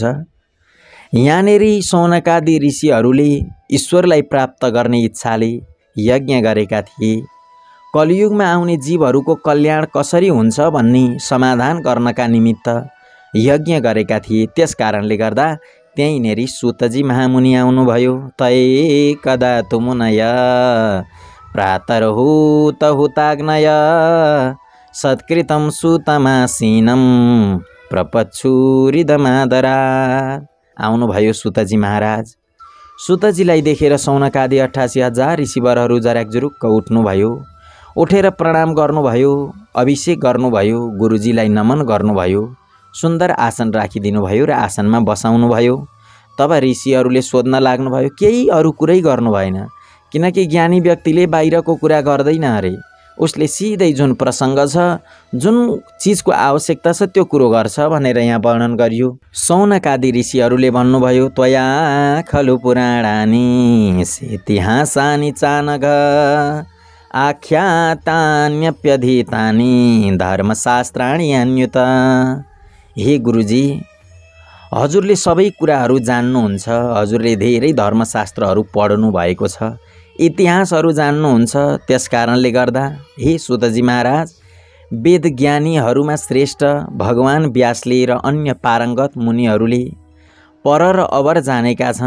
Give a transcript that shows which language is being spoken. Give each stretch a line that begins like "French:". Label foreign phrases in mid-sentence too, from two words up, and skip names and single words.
Nepali: यहाँनेरि शौनकादि ऋषिहरूले ईश्वरलाई प्राप्त गर्ने इच्छाले यज्ञ गरेका थिए। कलियुगमा आउने जीवहरूको कल्याण कसरी हुन्छ भन्ने समाधान गर्नका निमित्त यज्ञ गरेका थिए। त्यस कारणले गर्दा त्यहीँनेरि सुतजी महामुनि आउनुभयो।
Sanskrit: तै कदा तुमुनय प्रातर्हुत हुताग्नय सत्कृतं सुतमासीनं प्रपच्छुरिदमादरा।
Nepali: आउनुभयो सुतजी महाराज। सुतजीलाई देखेर शौनकादि 88,000 ऋषिवरहरू जराकजुरुक्क उठ्नुभयो। उठेर प्रणाम गर्नुभयो, अभिषेक गर्नुभयो, गुरुजीलाई नमन गर्नुभयो, सुन्दर आसन राखिदिनुभयो र आसनमा बसाउनुभयो। तब ऋषिहरूले सोध्न लाग्नुभयो, केही अरू कुरै गर्नु भएन, किनकि ज्ञानी व्यक्तिले बाहिरको कुरा गर्दैन अरे। उसले सिधै जुन प्रसङ्ग छ, जुन चिजको आवश्यकता छ त्यो कुरो गर्छ भनेर यहाँ वर्णन गरियो। शौनकादि ऋषिहरूले भन्नुभयो,
Sanskrit: त्वया खलु पुराणानि इतिहासानि चानघ आख्यातान्यप्यधीतानि धर्मशास्त्राणि अन्युत।
Nepali: हे गुरुजी, हजुरले सबै कुराहरू जान्नुहुन्छ। हजुरले धेरै धर्मशास्त्रहरू पढ्नु भएको छ, इतिहासहरू जान्नुहुन्छ। त्यस कारणले गर्दा हे सुतजी महाराज, वेद ज्ञानीहरूमा श्रेष्ठ भगवान व्यासले र अन्य पारङ्गत मुनिहरूले पर र अवर जानेका छन्।